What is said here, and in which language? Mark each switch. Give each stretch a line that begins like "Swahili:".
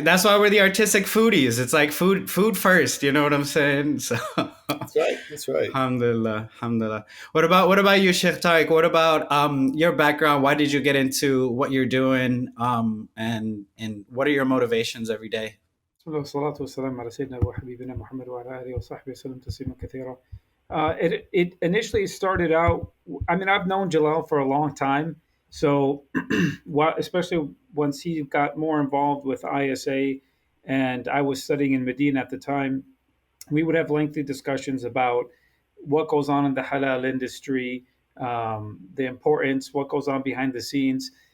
English: That's why we're the artistic foodies. It's like food first. You know what I'm saying? So That's right. That's right.
Arabic: alhamdulillah, alhamdulillah.
English: What about you, Sheikh Tariq? What about your background? Why did you get into what you're doing? And what are your motivations every day?
Arabic: بسم الله والصلاة والسلام على سيدنا وحبيبنا محمد وعلى آله وصحبه وسلم تسليما كثيرا.
English: It initially started out. I mean, I've known Jalal for a long time, so especially once he got more involved with ISA, and I was studying in Medina at the time, we would have lengthy discussions about what goes on in the halal industry, the importance, what goes on behind the scenes.